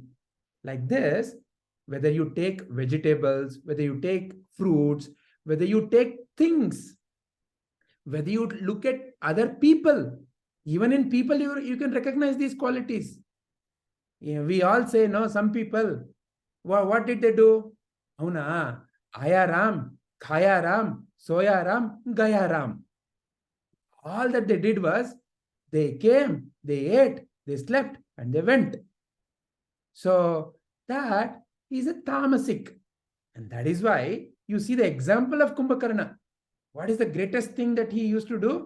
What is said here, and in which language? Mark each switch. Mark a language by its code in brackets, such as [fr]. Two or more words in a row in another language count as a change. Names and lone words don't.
[en] Like this, whether you take vegetables, whether you take fruits, whether you take things, whether you look at other people, even in people, you can recognize these qualities. We all say, no, some people, what did they do? Auna, Aya Ram, Khaya Ram, Soya Ram, Gaya Ram. All that they did was, they came, they ate, they slept, and they went. So that is a tamasic. And that is why you see the example of Kumbhakarna. What is the greatest thing that he used to do?